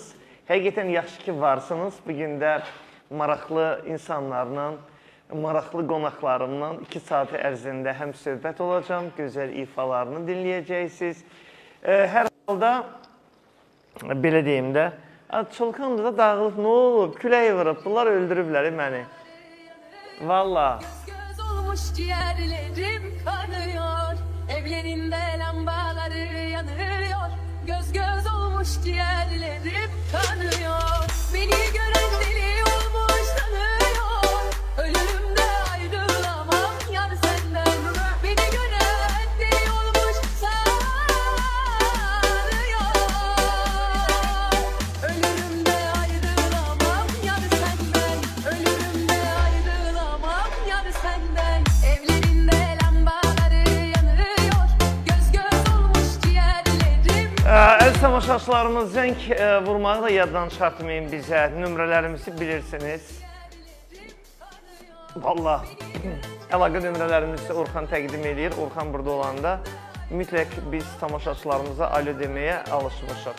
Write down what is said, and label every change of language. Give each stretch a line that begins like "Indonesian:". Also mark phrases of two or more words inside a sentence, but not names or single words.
Azerbaijani: Həqiqətən yaxşı ki varsınız. Bugün də maraqlı insanlarla, maraqlı qonaqlarımla 2 saat ərzində həm söhbət olacam, gözəl ifalarını dinləyəcəksiniz. Hər halda, belə deyim də, Çılqandı da dağılıb, nə olub, külək vırıb, bunlar öldürüblər məni. Valla.
Turkish: Göz olmuş ciğerlerim kanıyor, evlerinde lambaları yanıyor. Göz olmuş ciğerlerim kanıyor, beni gören deli olmuş sanıyor. Ölürüm de ayrılamam yar senden, beni gören deli olmuş sanıyor. Ölürüm de ayrılamam yar senden, ölürüm de ayrılamam yar senden. Evlerinde lambaları yanıyor, göz olmuş ciğerlerim.
Azerbaijani: Əziz tamaşaçılarımız, zəng vurmağı da yaddan çıxartmayın bizə. Nömrələrimizi bilirsiniz. Valla, əlaqə nömrələrimizi Orxan təqdim edir. Orxan burada olanda mütləq biz tamaşaçılarımıza alo deməyə alışmışıq.